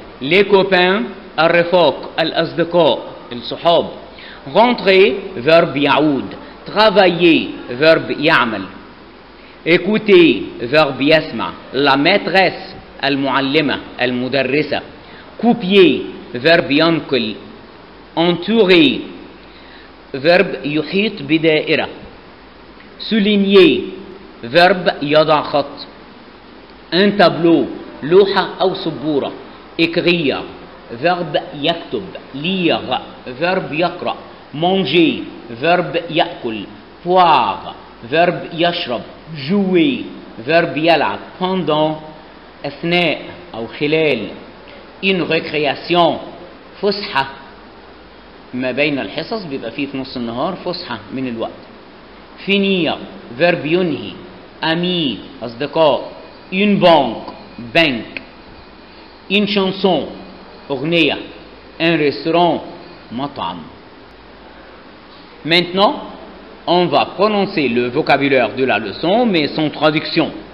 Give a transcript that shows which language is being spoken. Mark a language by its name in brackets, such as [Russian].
[Arabic] Les copains, الرفاق, الأصدقاء, الصحاب. [French] Rentrer, verbe yaoud. Travailler, verbe يعمل. Écouter, verbe يسمع. La maîtresse, المعلمة المدرسة. copier verbe ينقل. entourer verbe يحيط بدائرة. souligner verbe يضع خط. [Arabic] un tableau لوحة أو سبورة. [French] écrire verbe يكتب. lire verbe يقرأ. manger verbe يأكل. boire verbe يشرب. jouer verbe يلعب. [Arabic] pendant أثناء أو خلال. une récréation فسحة ما بين الحصص بيبقى فيه في نص النهار فسحة من الوقت. [French] finir verbe ينهي. ami أصدقاء. une banque bank. une chanson أغنية. un restaurant مطعم. Maintenant on va prononcer le vocabulaire de la leçon, mais sans traduction.